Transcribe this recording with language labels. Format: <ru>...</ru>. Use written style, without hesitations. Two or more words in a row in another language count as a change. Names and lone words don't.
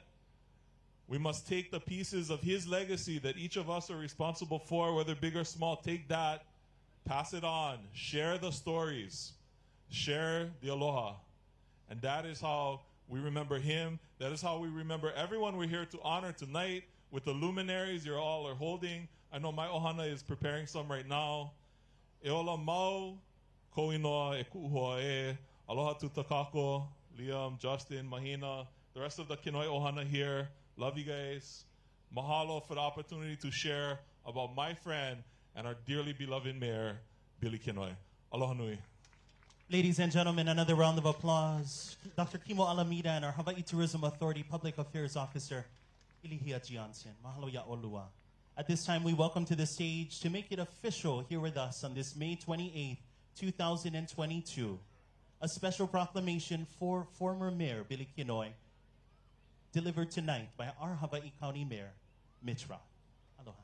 <en>We must take the pieces of his legacy that each of us are responsible for, whether big or small, take that, pass it on, share the stories, share the aloha. And that is how we remember him. That is how we remember everyone we're here to honor tonight with the luminaries you all are holding. I know my ohana is preparing some right now.</en> <haw>E ola mau, koinoa, e ku'uhoa e, aloha tu takako,</haw> <en>Liam, Justin, Mahina, the rest of the Kinoi ohana here. Love you guys. Mahalo for the opportunity to share about my friend and our dearly beloved mayor, Billy Kinoi.</en> <haw>Aloha nui.</haw> <en>Ladies and gentlemen, another round of applause. Dr. Kimo Alameda and our Hawaii Tourism Authority Public Affairs Officer, Ilihia Jiansen.</en> <haw>Mahalo ya olua.</haw> <en>At this time, we welcome to the stage to make it official here with us on this May 28th, 2022, a special proclamation for former Mayor Billy Kinoi, delivered tonight by our Hawaii County Mayor, Mitra. Aloha.</en>